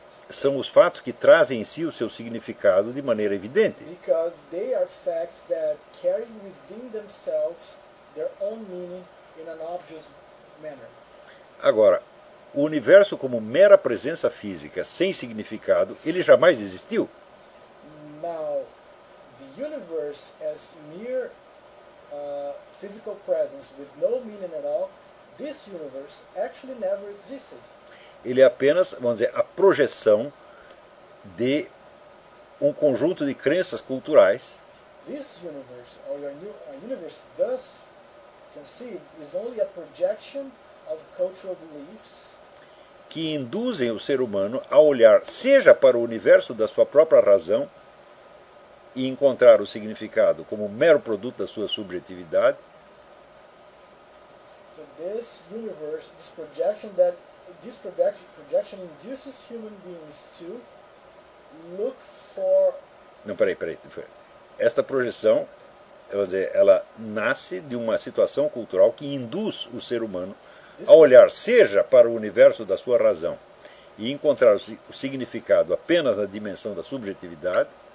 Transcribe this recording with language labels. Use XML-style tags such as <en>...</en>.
<pt>São os fatos que trazem em si o seu significado de maneira evidente.</pt> <en>Because they are facts that carry within themselves their own meaning in an obvious manner.</en> <pt>Agora, o universo como mera presença física sem significado, ele jamais existiu.</pt> <en>Now, the universe as mere physical presence with no meaning at all, this universe actually never existed.</en> <pt>Ele é apenas, vamos dizer, a projeção de um conjunto de crenças culturais.</pt> <en>This universe, or our universe thus conceived, is only a projection of cultural beliefs</en> <pt>que induzem o ser humano a olhar seja para o universo da sua própria razão e encontrar o significado como mero produto da sua subjetividade.</pt> <en>So this universe, this projection that this projection induces human beings to look for...</en> <pt>Não, peraí. Esta projeção, quer dizer, ela nasce de uma situação cultural que induz o ser humano a olhar seja para o universo da sua razão e encontrar o significado apenas na dimensão da subjetividade.</pt>